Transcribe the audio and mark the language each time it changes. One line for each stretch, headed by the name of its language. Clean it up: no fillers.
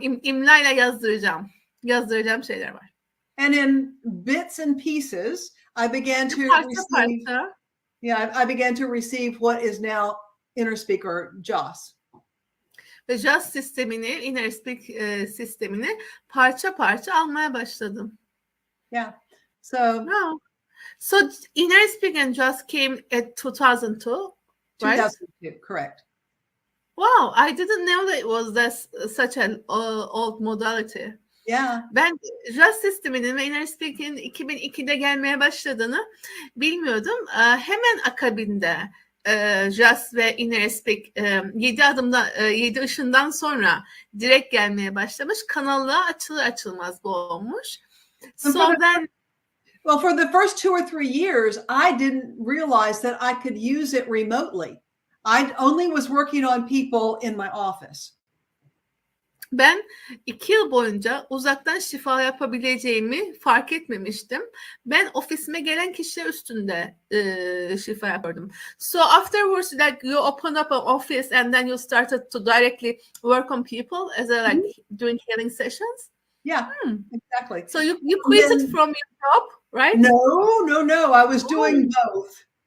Turkish: İmlayla yazdıracağım. Yazdıracağım şeyler var.
English: And in bits and pieces, I began to receive. Yeah, I began to receive what is now Inner Speaker JAWS.
Turkish: Ve JAWS sistemini, Inner Speak sistemini parça parça almaya başladım.
English: Yeah. So Inner Speak and JAWS came at 2002, right? 2002, correct. Wow, I didn't know that it was such an old modality. Yeah.
Turkish: Ben JAWS sisteminin ve Inner Speak'in 2002'de gelmeye başladığını bilmiyordum. Hemen akabinde JAWS ve Inner Speak 7 ışından sonra direkt gelmeye başlamış. Kanalı açılır açılmaz bu olmuş.
English: So then Well, for the first 2 or 3 years, I didn't realize that I could use it remotely. I only was working on people in my office. Ben 2 yıl boyunca uzaktan şifa yapabileceğimi fark etmemiştim. Ben ofisime gelen kişiler üstünde şifa yapıyordum. So afterwards, like you open up an office and then you started to directly work on people as a like doing healing sessions. Yeah, exactly. So you quit it from your job, right? No. I was doing both.